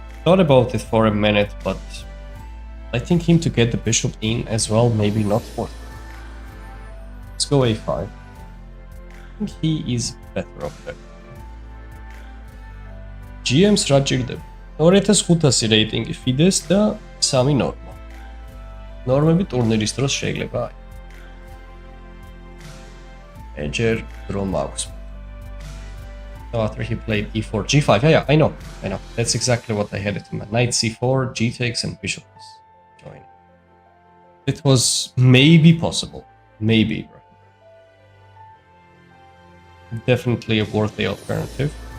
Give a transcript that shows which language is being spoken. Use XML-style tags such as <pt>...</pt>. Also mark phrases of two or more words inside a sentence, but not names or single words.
<en>Thought about it for a minute, but I think him to get the bishop in as well, maybe not worth it. Let's go a5. I think he is better off there.</en> <ka>GM strategy 2500 რეიტინგი FIDE-ს და 3 ნორმა. ნორმები ტურნირის დროს შეიძლება აი. ეჯერ რომ აქვს.</ka> <en>So after he played e4, g5, yeah, I know. That's exactly what I had it in mind. Knight c4, g takes, and bishop is joining. It was maybe possible. Maybe. Definitely a worthy alternative.</en>